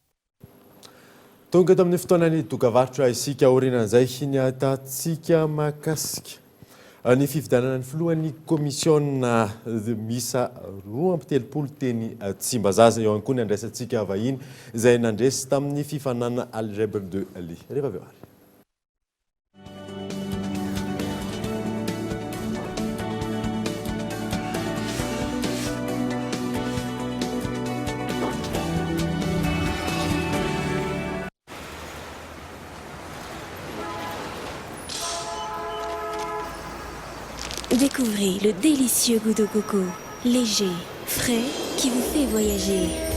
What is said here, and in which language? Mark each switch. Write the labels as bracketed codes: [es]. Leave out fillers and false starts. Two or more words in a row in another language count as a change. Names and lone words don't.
[mg] Tonga tamin'ny fotoanany dokavarotra isika aorianan'izay ny atatsika mahakasika ny fifidianana ny filohan'ny komisiona misa 2 teny Tsimbazaza eo ihany koa ny andraisantsika vahiny izay nandresy tamin'ny fifanana algebre 2 ali. Rehefa avy eo ary. [fr] Découvrez le délicieux goût de coco, léger, frais, qui vous fait voyager.